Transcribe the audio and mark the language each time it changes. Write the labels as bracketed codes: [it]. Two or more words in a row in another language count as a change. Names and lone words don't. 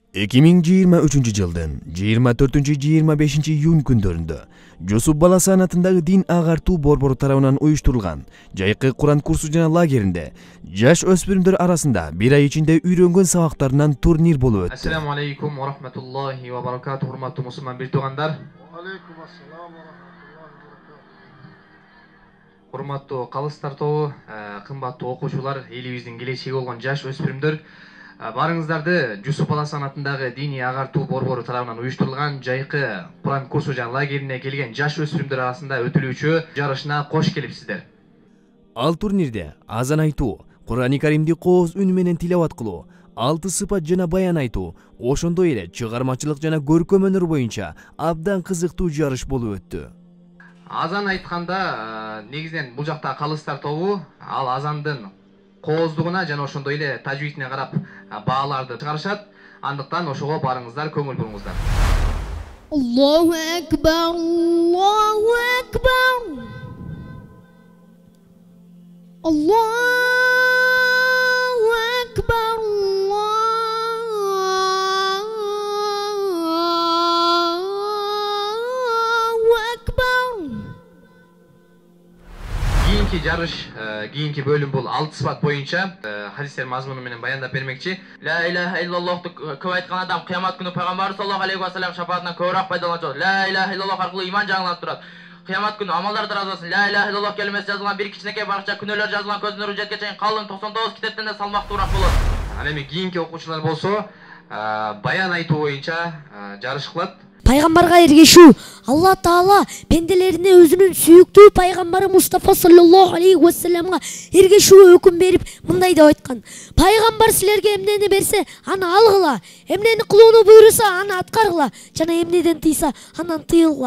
[ky] 2023-жылдын 24-25 июнь күндөрүндө Жусуп бала санатындагы дин агартуу борбору тарабынан уюштурулган жайкы Куран курсу жана лагеринде жаш өспүрүмдөр арасында бир ай ичинде үйрөнгөн сабактарынан турнир болуп өттү. [ar] السلام عليكم ورحمة الله وبركاته, [ky] урматтуу мусулман бир туугандар. [ar] عليكم السلام ورحمة الله وبركاته. [ky] Урматтуу калыстар тобу, кымбаттуу окуучулар, элибиздин келечеги болгон жаш өспүрүмдөр, барыңыздарды Жусуп бала санатындагы диний агартуу борбору тарабынан уюштурулган жайкы Куран курсу жана лагерине келген жаш өспүрүмдөр арасында өтүлүүчү жарышына кош келипсиздер. Ал турнирде азан айтуу, Курани Каримди кооз үн менен тилават кылуу, 6 сыпат жана баян айтуу, ошондой эле чыгармачылык жана көркөм өнөр боюнча абдан кызыктуу жарыш болуп өттү. Азан айтканда негизинен бул жакта калыстар тобу ал азандын кооздугуна жана ошондой эле тажвидине карап бааларды чыгарышат. Андыктан ошого барыңыздар, көңүл буруңуздар. [ar] الله أكبر، الله أكبر. الله أكبر، الله أكبر. [ky] Кийинки жарыш, кийинки бөлүм бул 6 сыпат боюнча хадистер мазмуну менен баяндап бермекчи. [ar] لا إله إلا اللهты [ky] көп айткан адам кыямат күнү пайгамбар [ar] صلى الله عليه وسلم [ky] шафаатынан көбүрөөк пайдаланат. [ar] لا إله إلا الله [ky] аркылуу иман жаңыланып турат. Кыямат күнү амалдар таразасын. [ar] لا إله إلا الله [ky] келмеси жазылган бир кичинекей баракча, күнөөлөр жазылган көздүн нуру жетке чейин калың 99 китептен да салмактуураак болот. Ал эми кийинки окуучулар болсо баян айтуу боюнча жарыш кылат. Пайгамбарга эргешүү. Алла Таала пенделерине өзүнүн сүйүктүү пайгамбары Мустафа [ar] صلى الله عليه وسلمга [ky] эргешүү өкүм берип мындай деп айткан: Пайгамбар силерге эмнени берсе, аны алгыла, эмнени кылууну буйруса, аны аткаргыла, жана эмнеден тыйса, анан тыйылгыла.